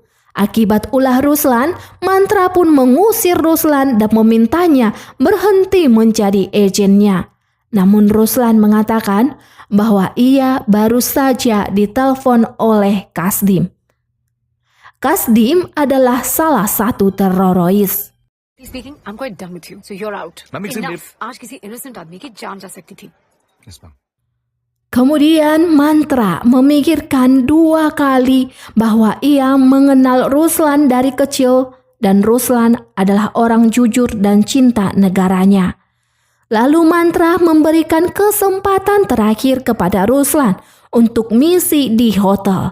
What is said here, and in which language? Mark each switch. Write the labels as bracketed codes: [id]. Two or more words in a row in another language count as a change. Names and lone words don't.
[id] Akibat ulah Ruslan, Mantra pun mengusir Ruslan dan memintanya berhenti menjadi agennya. Namun Ruslan mengatakan bahwa ia baru saja ditelepon oleh Kasdim. Kasdim adalah salah satu teroris. [en] Speaking, I'm quite done with you, so you're out. Ma'am, it's Enough. [hi] आज किसी innocent आदमी की जान जा सकती थी. [en] Yes, ma'am. [id] Kemudian Mantra memikirkan 2 kali bahwa ia mengenal Ruslan dari kecil dan Ruslan adalah orang jujur dan cinta negaranya. Lalu Mantra memberikan kesempatan terakhir kepada Ruslan untuk misi di hotel.